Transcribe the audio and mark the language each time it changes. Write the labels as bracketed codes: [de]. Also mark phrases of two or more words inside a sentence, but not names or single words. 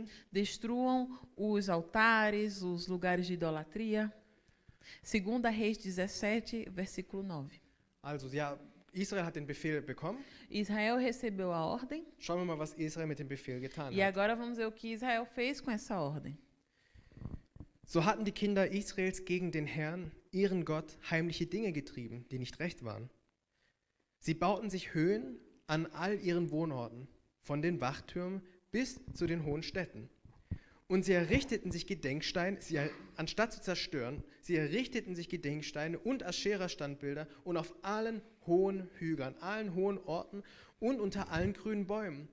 [pt] Destruam os altares, os lugares de idolatria. 2 Reis 17, versículo 9. [de] Also ja, Israel hat den Befehl bekommen. [pt] Israel recebeu a ordem. [de] Schauen wir mal, was Israel mit dem Befehl getan [pt] E [de] hat. [pt] agora vamos ver o que Israel fez com essa ordem. [de] So hatten die Kinder Israels gegen den Herrn, ihren Gott, heimliche Dinge getrieben, die nicht recht waren. Sie bauten sich Höhen an all ihren Wohnorten, von den Wachtürmen bis zu den hohen Städten. Und sie errichteten sich Gedenksteine, anstatt zu zerstören, sie errichteten sich Gedenksteine und Aschera-Standbilder und auf allen hohen Hügeln, allen hohen Orten und unter allen grünen Bäumen.